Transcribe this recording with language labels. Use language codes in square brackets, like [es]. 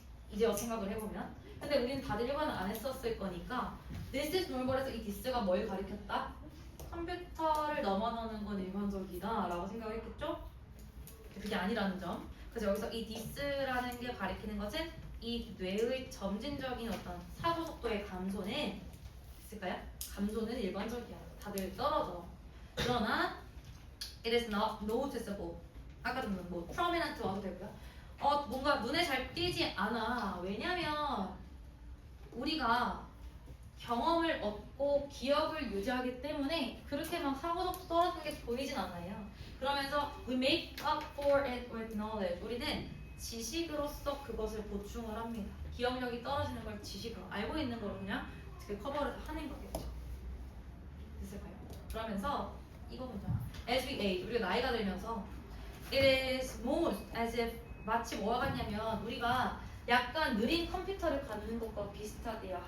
[ko] 이제 와서 생각을 해보면. 근데 우리는 다들 일반을 안 했었을 거니까 This is normal 에서 이 this가 뭘 가리켰다? 컴퓨터를 넘어서는 건 일반적이다 라고 생각했겠죠? 그게 아니라는 점. 그래서 여기서 이 this라는 게 가리키는 것은 이 뇌의 점진적인 어떤 사고 속도의 감소는 있을까요? 감소는 일반적이야. 다들 떨어져. [en] 그러나 it is not noticeable. [ko] 아까도 뭐 prominent 와도 되고요. 뭔가 눈에 잘 띄지 않아. 왜냐면 우리가 경험을 얻고 기억을 유지하기 때문에 그렇게 막 사고 속도 떨어지는 게 보이진 않아요. [en] 그러면서 we make up for it with knowledge. [ko] 우리는 지식으로서 그것을 보충을 합니다. 기억력이 떨어지는 걸 지식으로 알고 있는 거로 그냥 어떻게 커버를 하는 거겠죠. 됐을까요? 그러면서 이거 보자. As we age, 우리가 나이가 들면서 it is most as if 마치 뭐가 같냐면 우리가 약간 느린 컴퓨터를 갖는 것과 비슷하대요.